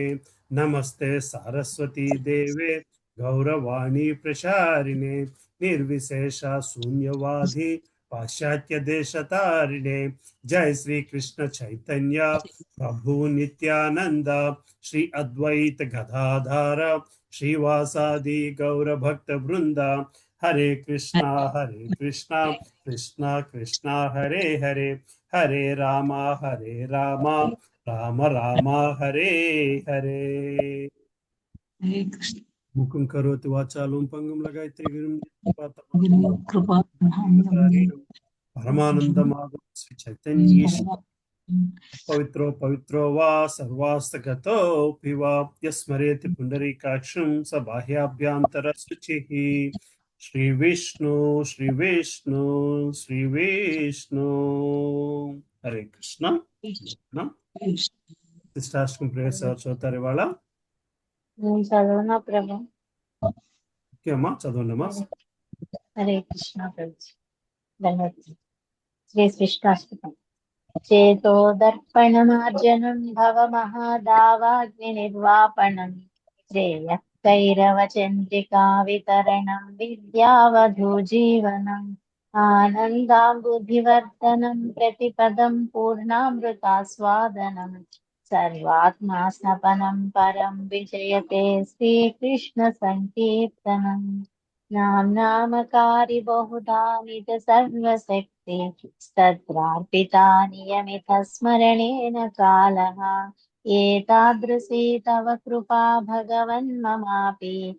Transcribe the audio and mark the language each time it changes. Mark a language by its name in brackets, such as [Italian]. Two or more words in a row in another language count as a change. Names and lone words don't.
[Sanskrit] नमस्ते सारस्वती देवे गौरवाणी प्रचारिणे निर्विशेष शून्यवादी पाश्चात्य देशतारिणे। जय श्री कृष्ण चैतन्य प्रभु नित्यानंद श्री अद्वैत गदाधर श्रीवासादि गौर भक्त वृंदा। हरे कृष्णा कृष्णा कृष्णा हरे हरे हरे रामा राम राम हरे हरे। मुखं करोति वाचालं पंगुं लगायते परमानंदमाधव श्री चैतन्य पवित्रो पवित्रो वा सर्वास्तगतोऽपि वा यस्मरेति पुण्डरीकाक्षं स बाह्याभ्यन्तरशुचिः। श्री विष्णु श्री विष्णु श्री विष्णु। हरे कृष्ण। [Telugu] కృష్ణాష్టమి ప్రేయర్స్ ఎవరు చదువుతారు ఇవాళ? చదవనా ప్రభు? ఓకే అమ్మా, చదవండమ్మా. హరే కృష్ణ ప్రభు. ధన్యవాదాలు. శ్రీ కృష్ణాష్టకం. [Sanskrit] चेतो दर्पणमार्जनं भव महादावाग्नि निर्वापणं श्रेय कैरवचन्द्रिका वितरणं विद्यावधूजीवनम् आनन्दाम्बुधिवर्धनं प्रतिपदं पूर्णामृतास्वादनं सर्वात्मा स्नपनं परं विजयते श्रीकृष्णसङ्कीर्तनम् नाम्नामकारि बहुधा निज सर्वशक्ति तत्रार्पितानि यमितः स्मरणेन कालः एतादृशी तव कृपा भगवन्ममापि